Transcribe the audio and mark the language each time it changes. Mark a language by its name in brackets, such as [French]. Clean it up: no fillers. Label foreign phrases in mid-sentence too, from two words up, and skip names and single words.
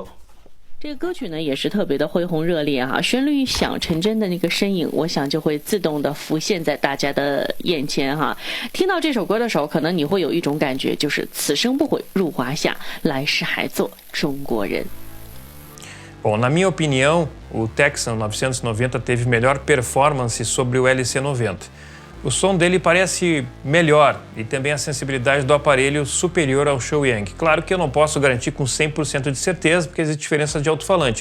[Chinese] 这个歌曲呢也是特别的恢宏热烈哈，旋律一响，陈真的那个身影，我想就会自动的浮现在大家的眼前哈。听到这首歌的时候，可能你会有一种感觉，就是此生不悔入华夏，来世还做中国人。 [Portuguese] Bom, na minha opinião, o Texan 990 teve melhor performance sobre o LC90. O som dele parece melhor e também a sensibilidade do aparelho superior ao Shouyang. Claro que eu não posso garantir com 100% de certeza, porque existe diferença de alto-falante.